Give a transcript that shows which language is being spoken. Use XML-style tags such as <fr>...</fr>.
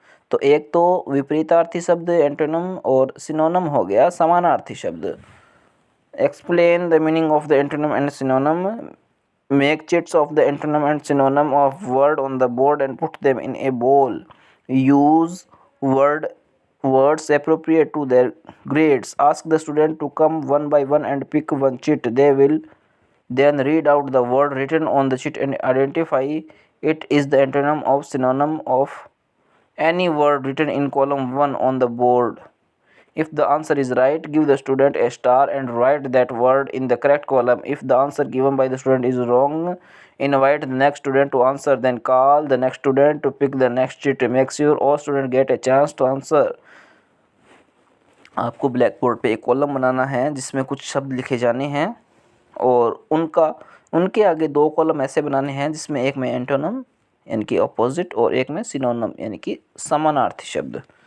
<hi>तो एक तो विपरीतार्थी शब्द एंटोनम और सिनोनम हो गया समानार्थी शब्द।</hi> <en>Explain the meaning of the antonym and synonym, make chits of the antonym and synonym of word on the board and put them in a bowl, use words appropriate to their grades, ask the student to come one by one and pick one chit, they will then read out the word written on the sheet and identify it is the antonym of synonym of any word written in column 1 on the board. If the answer is right, give the student a star and write that word in the correct column. If the answer given by the student is wrong, invite the next student to answer, then call the next student to pick the next sheet. Make sure all students get a chance to answer.</en> <hi>आपको black board पे एक column बनाना है जिसमें कुछ शब्द लिखे जाने हैं और उनके आगे 2 कॉलम ऐसे बनाने हैं जिसमें एक में एंटोनम यानी कि अपोजिट और एक में सिनोनम यानी कि समानार्थी शब्द।</hi>